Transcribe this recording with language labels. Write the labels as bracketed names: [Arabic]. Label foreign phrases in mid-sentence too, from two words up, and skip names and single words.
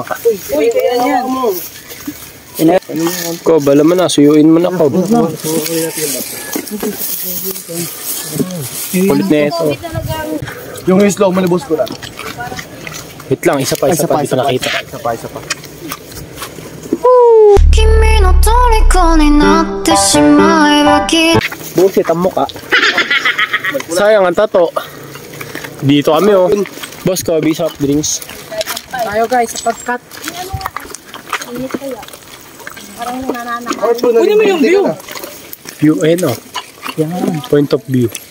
[Filipino] Uy, kaya yan. Ko, bala mo na, suyuin mo na ko. Kulit na ito. Yung [English] slow mo [Filipino] ni boss ko na. Wait lang, isa pa, di pa nakita. Isa pa. [Japanese] 君の虜になってしまえばきっと [Filipino] Bullshit ang mukha. Sayang ang tato. Dito kami oh. Boss Kobe, [English] soft drinks. [Filipino] Tayo guys, sapagkat. Kunin mo yung view. View, ayun oh. [English] Point of view.